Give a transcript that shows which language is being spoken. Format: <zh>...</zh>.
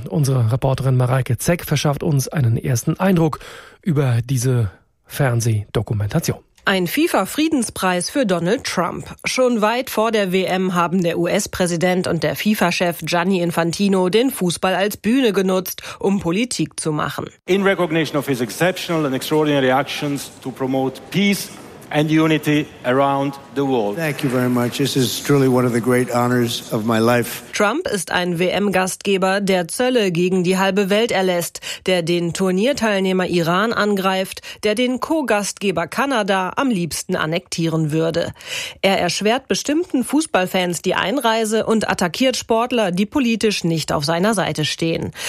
<de>Unsere Reporterin Mareike Zeck verschafft uns einen ersten Eindruck über diese Fernsehdokumentation. Ein FIFA-Friedenspreis für Donald Trump. Schon weit vor der WM haben der US-Präsident und der FIFA-Chef Gianni Infantino den Fußball als Bühne genutzt, um Politik zu machen.</de> <en>In recognition of his exceptional and extraordinary actions to promote peace and unity around the world. Thank you very much. This is truly one of the great honors of my life.</en> <de>Trump ist ein WM-Gastgeber, der Zölle gegen die halbe Welt erlässt, der den Turnierteilnehmer Iran angreift, der den Co-Gastgeber Kanada am liebsten annektieren würde. Er erschwert bestimmten Fußballfans die Einreise und attackiert Sportler, die politisch nicht auf seiner Seite stehen.</de>